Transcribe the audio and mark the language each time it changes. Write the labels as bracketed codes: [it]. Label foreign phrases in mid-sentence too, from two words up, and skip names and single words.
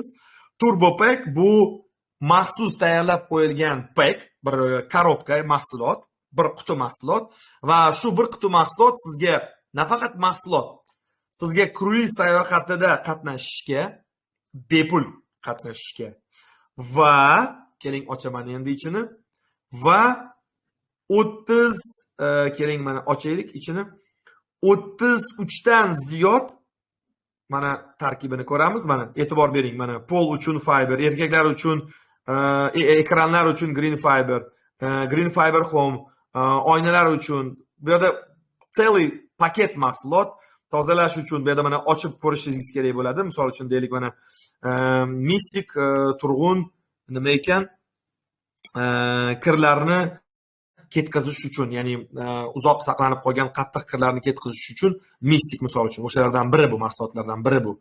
[uz] Turbo Pack bu maxsus tayyorlab qo'yilgan pack, bir korobka mahsulot, bir quti mahsulot va shu bir quti mahsulot sizga nafaqat mahsulot, sizga kruiz sayohatida qatnashishga, bepul qatnashishga va keling ochaman endi ichini va 30 keling mana ochaylik ichini 33 dan ziyod mana tarkibini ko'ramiz. Mana e'tibor bering. Mana pol uchun fiber, erkaklar uchun ekranlar uchun green fiber home, oynalar uchun bu yerda целый paket mahsulot. Tozalash uchun bu yerda mana ochib ko'rishingiz kerak bo'ladi. Misol uchun deylik mana mistik turg'un nima ekan? Kirlarni ketkazish uchun, ya'ni uzoq saqlanib qolgan qattiq kirlarni ketkazish uchun mistik misol uchun o'shalardan biri, bu mahsulotlardan biri bu.